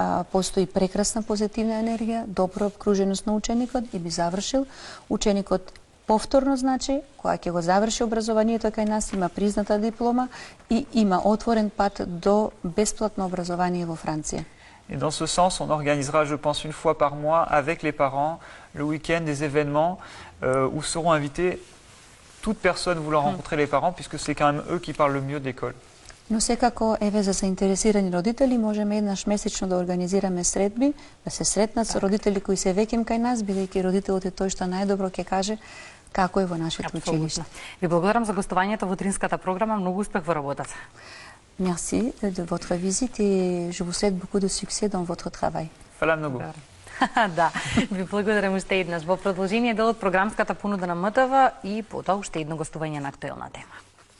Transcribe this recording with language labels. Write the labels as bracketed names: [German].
[Macedonian] Постои прекрасна позитивна енергија, добра обкруженост на ученикот и би завршил. Ученикот повторно, значи, кога ќе го заврши образованието кај нас, има призната диплома и има отворен пат до бесплатно образование во Франција. [French] Et dans ce sens, on organisera, je pense, une fois par mois, avec les parents, le week-end, des événements où seront invités toute personne voulant rencontrer les parents, puisque c'est quand même eux qui parlent le mieux d'école. [Macedonian] Но секако, еве, за заинтересирани родители, можеме еднаш месечно да организираме средби, да се сретнат со родители кои се веќе кај нас, бидејќи родителот е тој што најдобро ќе каже како е во нашето училиште. Ви благодарам за гостувањето во утринската програма, многу успех во работата. [French] Merci de votre visite et je vous souhaite beaucoup de succès dans votre travail. [Serbian] Hvala mnogo. [Macedonian] Да, ви благодарам уште еднаш. Во продолжение делот програмската понуда на МТВ и потоа уште едно гостување на актуелна тема.